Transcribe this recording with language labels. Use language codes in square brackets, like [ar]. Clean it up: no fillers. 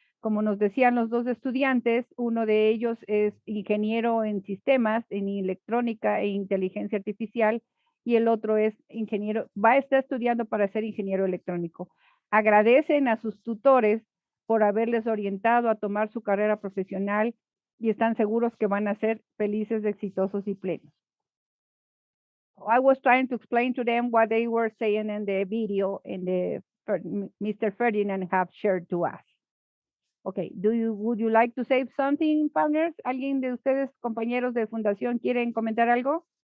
[es] Como nos decían los dos estudiantes, uno de ellos es ingeniero en sistemas, en electrónica e inteligencia artificial, y el otro es ingeniero, va a estar estudiando para ser ingeniero electrónico. Agradecen a sus tutores por haberles orientado a tomar su carrera profesional y están seguros que van a ser felices, exitosos y plenos. [en] I was trying to explain to them what they were saying in the video and Mr. Ferdinand have shared to us. Okay, would you like to say something, partners? [es] ¿Alguien de ustedes, compañeros de fundación, quieren comentar algo?